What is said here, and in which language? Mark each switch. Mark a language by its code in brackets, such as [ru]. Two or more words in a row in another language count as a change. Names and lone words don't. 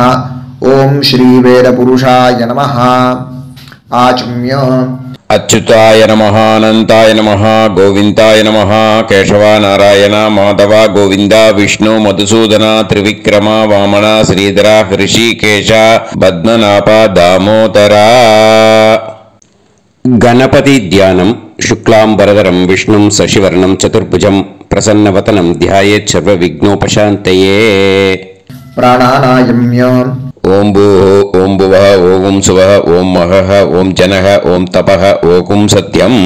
[sa] ஓம் ஸ்ரீ வேதபுருஷாய நமஹ. ஆச்ம்ய அச்சுதாய நமஹ, அனந்தாய நமஹ, கோவிந்தாய நமஹ, கேசவா, நாராயணா, மாதவா, கோவிந்தா, விஷ்ணு, மதுசூதனா, திரிவிக்ரமா, வாமனா, ஸ்ரீதரா, ஹிருஷிகேஷா, பத்மநாபா, தாமோதரா. गणपति ध्यानम शुक्लांबरधरं विष्णुं शशिवर्णं चतुर्भुजं प्रसन्नवदनं ध्यायेत् सर्वविघ्नोपशान्तये. प्राणानायम्य ओं भूः ओं भुवः ओं सुवः ओं महः ओं जनः ओं तपः ओं सत्यम्.